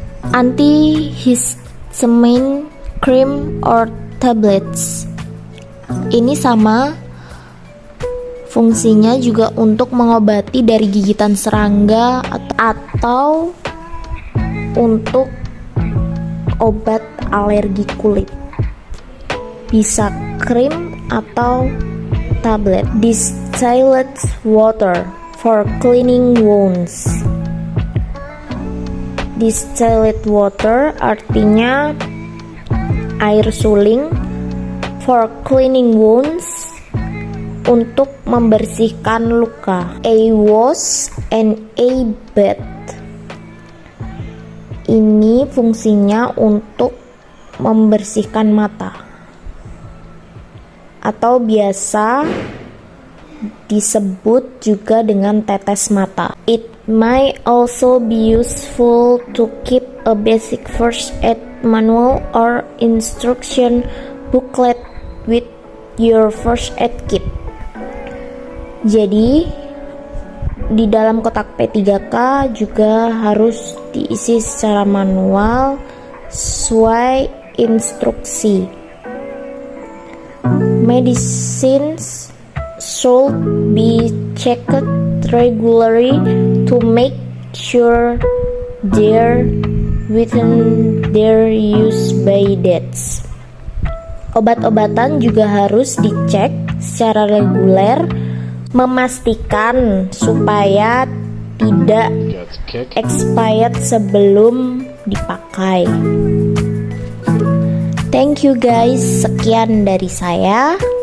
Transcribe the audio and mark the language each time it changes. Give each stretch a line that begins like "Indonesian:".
English: Antihistamine cream or tablets,
Indonesian: ini sama fungsinya juga untuk mengobati dari gigitan serangga atau untuk obat alergi kulit. Bisa krim atau tablet.
English: Distilled water for cleaning wounds.
Indonesian: Distilled water artinya air suling,
English: for cleaning wounds,
Indonesian: untuk membersihkan luka.
English: A wash and a bath,
Indonesian: ini fungsinya untuk membersihkan mata atau biasa disebut juga dengan tetes mata.
English: It may also be useful to keep a basic first aid manual or instruction booklet with your first aid kit.
Indonesian: Jadi di dalam kotak P3K juga harus diisi secara manual sesuai instruksi.
English: Medicines should be checked regularly to make sure they're within their use by dates.
Indonesian: Obat-obatan juga harus dicek secara reguler, memastikan supaya tidak expired sebelum dipakai.
English: Thank you guys,
Indonesian: sekian dari saya.